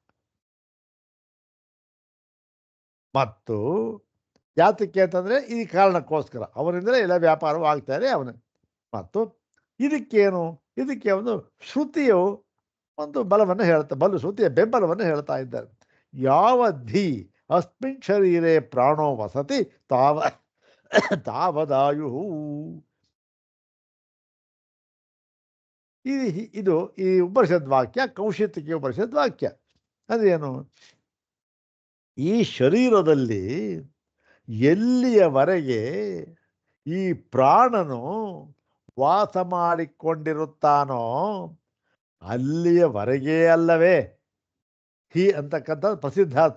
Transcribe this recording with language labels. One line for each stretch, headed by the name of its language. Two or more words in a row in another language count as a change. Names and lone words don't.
Kannada: ಮತ್ತು ಯಾತಕ್ಕೆ ಅಂತಂದರೆ ಈ ಕಾರಣಕ್ಕೋಸ್ಕರ ಅವನಿಂದಲೇ ಎಲ್ಲ ವ್ಯಾಪಾರವೂ ಆಗ್ತಾರೆ ಅವನು. ಮತ್ತು ಇದಕ್ಕೆ ಒಂದು ಶ್ರುತಿಯು ಒಂದು ಬಲವನ್ನು ಶ್ರುತಿಯ ಬೆಂಬಲವನ್ನು ಹೇಳ್ತಾ ಇದ್ದಾರೆ.
Sanskrit: ಯಾವಧಿ ಅಸ್ಮಿನ್ ಶರೀರೆ ಪ್ರಾಣೋ ವಸತಿ ತಾವದಾಯು.
Kannada: ಇದು ಈ ಉಪನಿಷದ್ ವಾಕ್ಯ, ಕೌಶಿತಕಿ ಉಪನಿಷದ್ ವಾಕ್ಯ. ಅದೇನು? ಈ ಶರೀರದಲ್ಲಿ ಎಲ್ಲಿಯವರೆಗೆ ಈ ಪ್ರಾಣನು ವಾಸ ಮಾಡಿಕೊಂಡಿರುತ್ತಾನೋ ಅಲ್ಲಿಯವರೆಗೆ ಅಲ್ಲವೇ ಹಿ ಅಂತಕ್ಕಂಥದ್ದು ಪ್ರಸಿದ್ಧಾರ್ಥ.